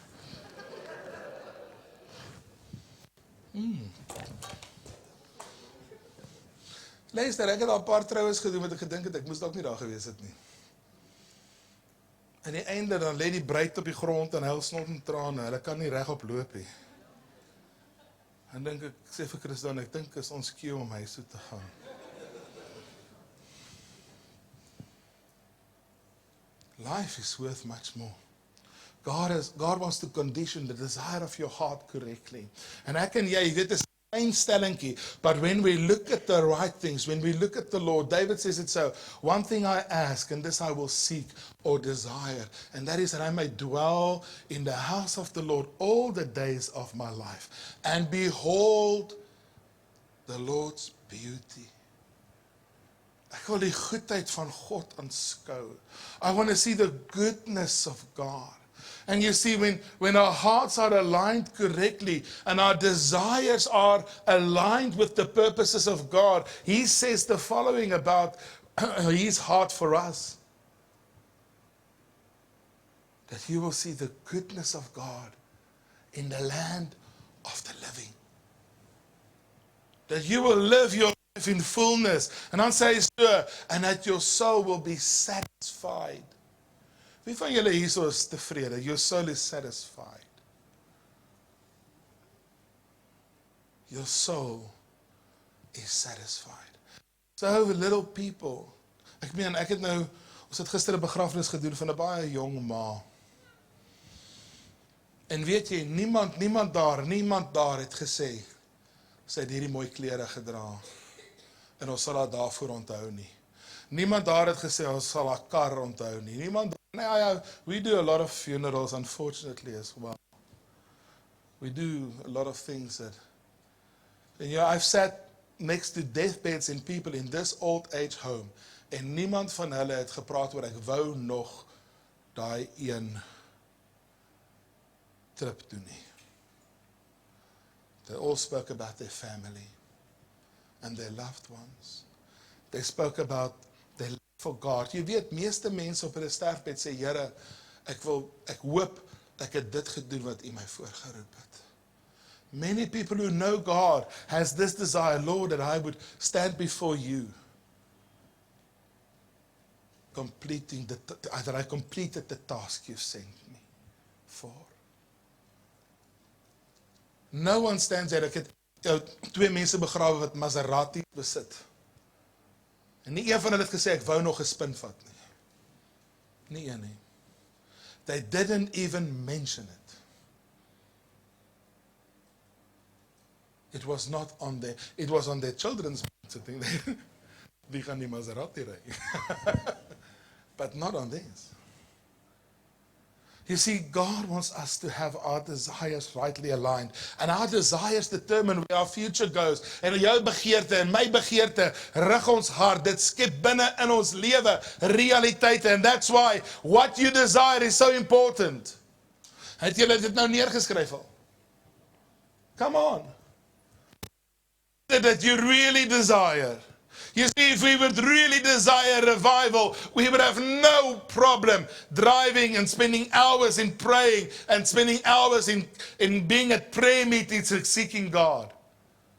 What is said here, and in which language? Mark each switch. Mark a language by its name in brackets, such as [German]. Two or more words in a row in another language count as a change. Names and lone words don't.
[Afrikaans] Luister, ek het al 'n paar troues gedoen wat ek gedink het, ek moes dalk nie daar gewees het nie. Aan die einde dan lê die bruid op die grond en huil snot en trane, hulle kan nie regop loop nie. En dink ek sê vir Christen, ek dink is ons cue om huis toe te gaan. [English] Life is worth much more. God wants to condition the desire of your heart correctly. [Afrikaans] And ek en jy weet, is 'n klein stellingkie, [English] but when we look at the right things, when we look at the Lord, David says it so, one thing I ask, and this I will seek or desire, and that is that I may dwell in the house of the Lord all the days of my life, and behold the Lord's beauty. [Afrikaans] Ek wil die goedheid van God aanskou. [English] I want to see the goodness of God. And you see, when our hearts are aligned correctly and our desires are aligned with the purposes of God, He says the following about His heart for us. That you will see the goodness of God in the land of the living. That you will live your life in fullness. And [Afrikaans] dan sê hy so, [English] and that your soul will be satisfied. [Afrikaans] Wie van julle hierso is tevrede? [English] Your soul is satisfied. Your soul is satisfied. So little people. [Afrikaans] Ek meen, ek het nou, ons het gister 'n begrafnis gedoen van 'n baie jong ma. En weet jy, niemand daar het gesê, sy het hierdie mooi klere gedra, en ons sal haar daarvoor onthou nie. Niemand daar het gesê, ons sal haar kar onthou nie. Niemand, [English] we do a lot of funerals, unfortunately, as well. We do a lot of things that, and I've sat next to deathbeds in people in this old age home, [Afrikaans] en niemand van hulle het gepraat oor, ek wou nog daai een trip doen nie. [English] They all spoke about their family and their loved ones. They spoke about their love for God. [Afrikaans] Jy weet, meeste mense op hulle sterfbed sê, Here, ek hoop ek het dit gedoen wat U my voorgeroep het. [English] Many people who know God has this desire, Lord, that I would stand before You, that I completed the task You've sent me for. No one stands there. [Afrikaans] Ek het twee mense begrawe wat Maserati besit. En nie een van hulle het gesê, ek wou nog 'n spin vat nie. Nie een nie. [English] They didn't even mention it. It was not on their, it was on their children's sitting there. [Afrikaans] Die gaan die Maserati ry. [English] But not on theirs. You see, God wants us to have our desires rightly aligned. And our desires determine where our future goes. [Afrikaans] En jou begeerte en my begeerte rig ons hart. Dit skep binne in ons lewe realiteite. [English] And that's why what you desire is so important. [Afrikaans] Het julle dit nou neergeskryf al? [English] Come on. That you really desire. You see, if we would really desire revival, we would have no problem driving and spending hours in praying and spending hours in being at prayer meetings and seeking God.